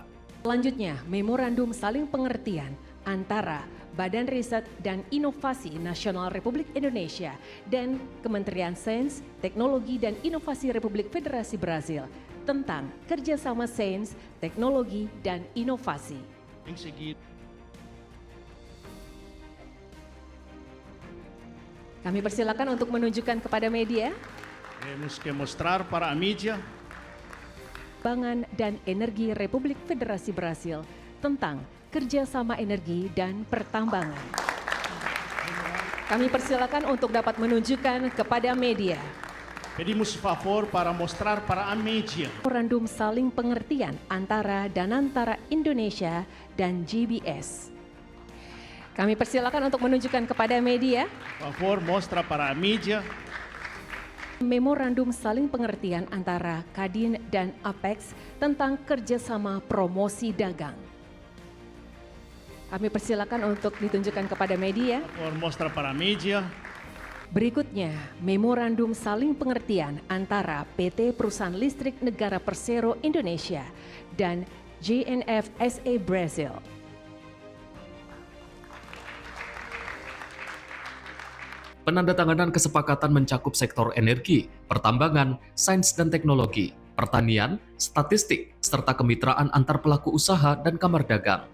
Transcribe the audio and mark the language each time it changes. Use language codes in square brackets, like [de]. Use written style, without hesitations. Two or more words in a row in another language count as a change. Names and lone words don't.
[id] Selanjutnya, memorandum saling pengertian antara Badan Riset dan Inovasi Nasional Republik Indonesia dan Kementerian Sains, Teknologi dan Inovasi Republik Federasi Brazil tentang kerjasama sains, teknologi, dan inovasi. Kami persilakan untuk menunjukkan kepada media. [pt] Temos que mostrar para a mídia. [id] Pangan dan Energi Republik Federasi Brasil tentang kerjasama energi dan pertambangan. Kami persilakan untuk dapat menunjukkan kepada media. [pt] Pedimos favor para mostrar para a mídia. [id] Memorandum saling pengertian antara Danantara Indonesia dan GBS. Kami persilakan untuk menunjukkan kepada media. [pt] Favor mostra para a mídia. [id] Memorandum saling pengertian antara Kadin dan Apex tentang kerjasama promosi dagang. Kami persilakan untuk ditunjukkan kepada media. [pt] Favor mostra para a mídia. [id] Berikutnya, memorandum saling pengertian antara PT Perusahaan Listrik Negara Persero Indonesia dan JNF SA Brazil. Penandatanganan kesepakatan mencakup sektor energi, pertambangan, sains dan teknologi, pertanian, statistik, serta kemitraan antar pelaku usaha dan kamar dagang.